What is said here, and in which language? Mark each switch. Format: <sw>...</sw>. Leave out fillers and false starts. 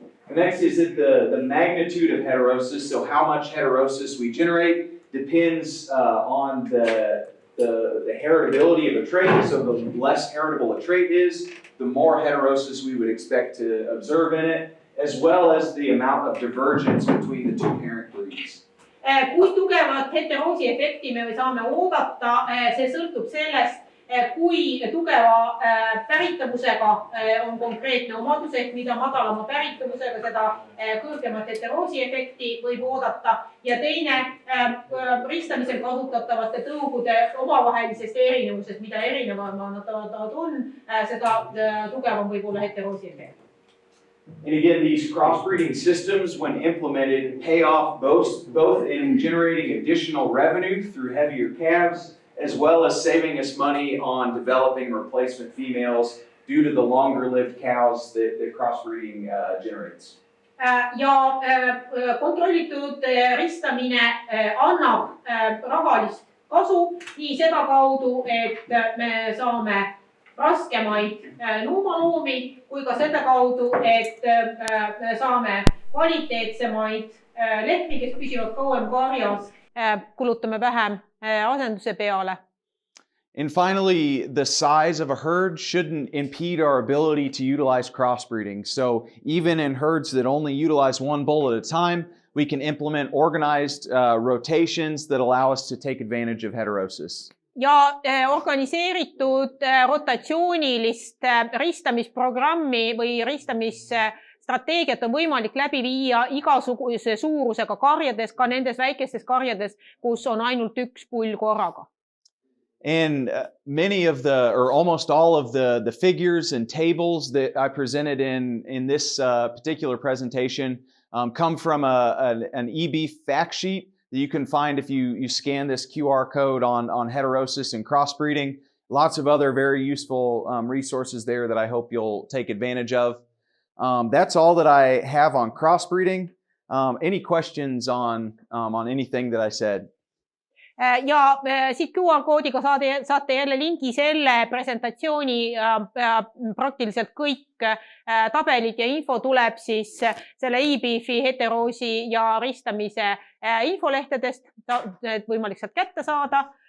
<en>Next is that the magnitude of heterosis, so how much heterosis we generate, depends on the heritability of a trait. So the less heritable a trait is, the more heterosis we would expect to observe in it, as well as the amount of divergence between the 2 parent breeds.</en> <et>Kui tugevat heteroosi efekti me saame oodata, see sõltub sellest, kui tugeva päritavusega on konkreetne omadus, ehk mida madalama päritavusega, seda kõrgemat heteroosi efekti võib oodata. Ja teine ristamisel kasutatavate tõugude omavahelisest erinevusest, mida erinevamad on, seda tugevam võib olla heteroosi efekt.</et> <en>And again, these crossbreeding systems, when implemented, pay off both in generating additional revenue through heavier calves, as well as saving us money on developing replacement females due to the longer-lived cows that crossbreeding generates.</en> <et>Ja kontrollitud ristamine annab rahalist kasu nii seda kaudu, et me saame raskemaid nuumaloomi, kui ka seda kaudu, et saame kvaliteetsemaid lehmi, kes püsivad kauem karjas, kulutame vähem asenduse peale.</et> <en>And finally, the size of a herd shouldn't impede our ability to utilize crossbreeding. So even in herds that only utilize 1 bull at a time, we can implement organized rotations that allow us to take advantage of heterosis.</en> <et>Ja organiseeritud rotatsioonilist ristamisprogrammi või ristamisstrateegiat on võimalik läbi viia igasuguse suurusega karjades, ka nendes väikestes karjades, kus on ainult 1 pull korraga.</et> <en>And many of or almost all of the figures and tables that I presented in this particular presentation come from an EB fact sheet that you can find if you scan this QR code on heterosis and crossbreeding. Lots of other very useful resources there that I hope you'll take advantage of. That's all that I have on crossbreeding. Any questions on anything that I said?</en> <et>Ja siit QR-koodiga saate jälle lingi selle presentatsiooni praktiliselt kõik tabelid ja info tuleb siis selle EBF-i heteroosi ja ristamise infolehtedest, et võimalik sealt kätte saada.</et>